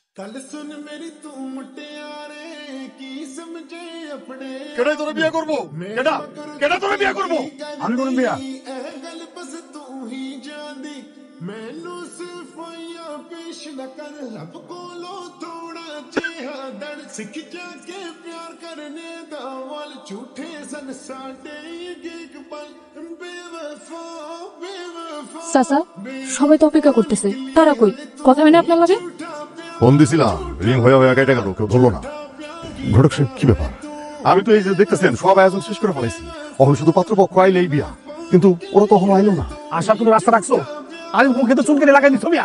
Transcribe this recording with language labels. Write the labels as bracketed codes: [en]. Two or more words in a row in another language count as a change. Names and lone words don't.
[pa] ਕੱਲ ਸੁਣ ਮੇਰੀ ਤੂੰ ਮੁਟਿਆਰੇ ਕੀ ਸਮਝੇ ਅਪਣੇ [bn] কেডা তোরে বিয়া করব কেডা কেডা তোরে বিয়া করব আমি করব বিয়া [pa] ਏ ਗੱਲ ਬਸ ਤੂੰ ਹੀ ਜਾਣਦੀ ਮੈਨੂੰ ਸਫ਼ਾਈਆਂ ਪੇਸ਼ ਨਾ ਕਰ ਰੱਬ ਕੋਲੋਂ ਥੋੜ੍ਹਾ ਜਿਹਾ ਡਰ ਸਿੱਖ ਜਾਕੇ ਪਿਆਰ ਕਰਨੇ ਦਾ ਵਲ ਝੂਠੇ ਸਨ ਸਾਡੇ ਇੱਕ ਪਲ ਬੇਵਫ਼ਾ ਬੇਵਫ਼ਾ [bn] চাচা সবাই তো অপেক্ষা করতেছে তারা কই কথা হয় না আপনার লগে ফোন দিছিলাম রিং হয়ে হয়ে কেটে গেল কেউ ধরলো না ঘটক সাহেব কি ব্যাপার আমি তো এই যে দেখতেছেন সব আয়োজন শেষ করে ফেলাইছি এখন শুধু পাত্রপক্ষ আইলেই বিয়া কিন্তু ওরা তখন আইলো না আসার কোনো রাস্তা রাখছো আমি মুখে তো চুলকানি লাগাই দিচ্ছ মিয়া